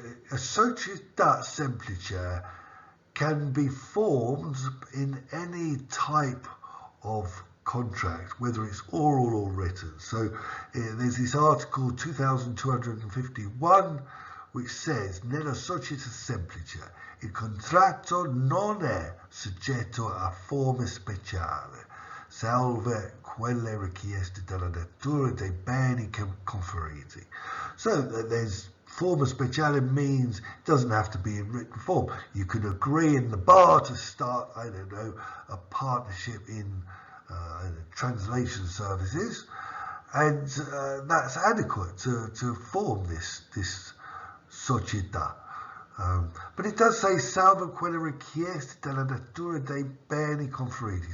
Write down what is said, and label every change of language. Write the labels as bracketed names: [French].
[English] A società semplice can be formed in any type of contract, whether it's oral or written. So there's this article 2251 which says [Italian] nella società semplice il contratto non è soggetto a forme speciale, salve quelle richieste dalla natura dei beni conferiti. [English] So there's forma speciale means it doesn't have to be in written form. You could agree in the bar to start, I don't know, a partnership in translation services, and that's adequate to form this società. But it does say [Italian] salvo quelle richieste dalla natura dei beni conferiti.